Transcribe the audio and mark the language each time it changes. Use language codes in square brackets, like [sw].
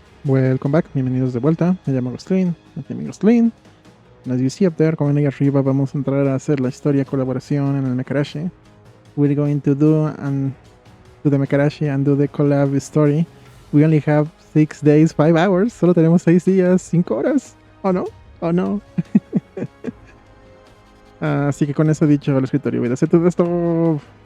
[en] Welcome back, [es] bienvenidos de vuelta. Me llamo Glostlyn, Glostlyn. [en] As you see up there, [es] como ven ahí arriba, vamos a entrar a hacer la historia colaboración en el Mecharashi. [en] We're going to do the Mecharashi and do the collab story. We only have 6 days, 5 hours. [es] Solo tenemos 6 días, 5 horas. [en] Oh no, oh no. [es] Así que con eso dicho, el escritorio voy a hacer todo esto.